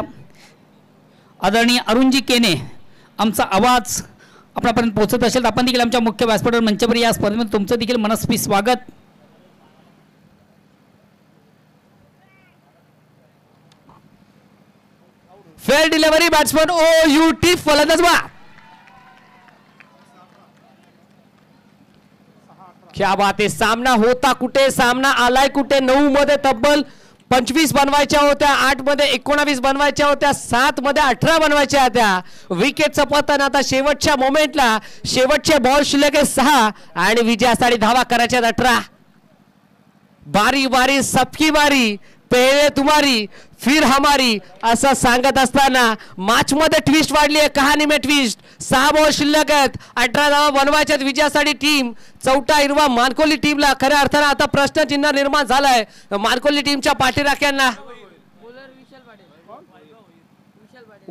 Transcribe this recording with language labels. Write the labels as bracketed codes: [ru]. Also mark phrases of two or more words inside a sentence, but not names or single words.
[mr] आदरणीय अरुणजी केने आमचा आवाज आपल्यापर्यंत पोहोचत असेल तर आपण देखील आमच्या मुख्य व्यासपीठावर मंचावर या. स्पर्धेमध्ये तुमचं देखील मनस्वी स्वागत. [en] fair delivery batsman O U T [mr] फलंदाज बा. [hi] क्या बात [mr] आहे. सामना होता कुठे. सामना आलाय कुठे. 9 मध्ये तब्बल 25 बनवायच्या होत्या. 8 मध्ये 19 बनवायच्या होत्या. 7 मध्ये 18 बनवायच्या होत्या. विकेटचं पतन आता शेवटच्या मोमेंटला. शेवटचे बॉल शिल्लक 6 आणि विजयासाठी धावा करायच्या 18. [hi] बारी बारी सबकी बारी. पहिले तुम्हारी फिर हमारी [mr] असं सांगत असताना मॅच मध्ये ट्विस्ट वाढली आहे. [hi] कहाणी में ट्विस्ट. [mr] 6 बॉल शिल्लक आहेत. 18 धावा बनवायच्यात विजयासाठी टीम चौथा हिरवा मानकोली टीमला. खऱ्या अर्थानं आता प्रश्नचिन्ह निर्माण झालाय मानकोली टीमच्या पाठीराख्यांना.